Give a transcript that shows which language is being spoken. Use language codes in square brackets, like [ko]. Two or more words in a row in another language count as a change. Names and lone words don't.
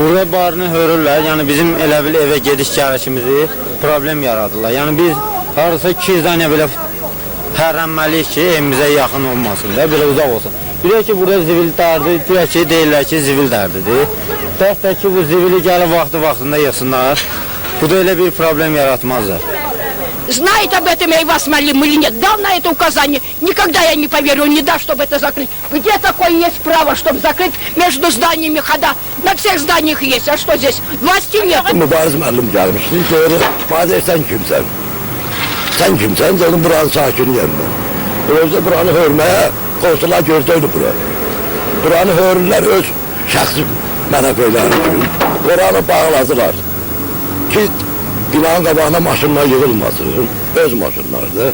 [az] Burada barını hörürlər, yəni bizim elə bil evə gediş gəlişimizi problem yaradırlar. Yəni biz harasa 200 dənə belə hərrənməliyik ki, evimizə yaxın olmasın da, belə uzaq olsun. Bilək ki, burada zibil dərdi, bilək ki, deyirlər ki, zibil dərdidir. Bəlkə ki, bu zibili gəlib vaxtında yığsınlar, bu da elə bir problem yaratmazlar. [ru] Знает об этом и вас молим или нет, дал на это указание, никогда я не поверю, он не даст, чтобы это закрыть. Где такое есть право, чтобы закрыть между зданиями хода? На всех зданиях есть, а что здесь? Власти нет. [az] Mübariz müəllim gəlmişdi, deyir, Fadir sən kimsən? Sən kimsən? Dedim, buranın sakiniyəm mən. Özdə buranı hörməyə qonsular gördəydi bura. Buranı hörürlər öz şəxsi mənəfeyləri üçün. Buranı bağladılar ki, binanın qabağına maşınlar yığılmasın, öz maşınlardır.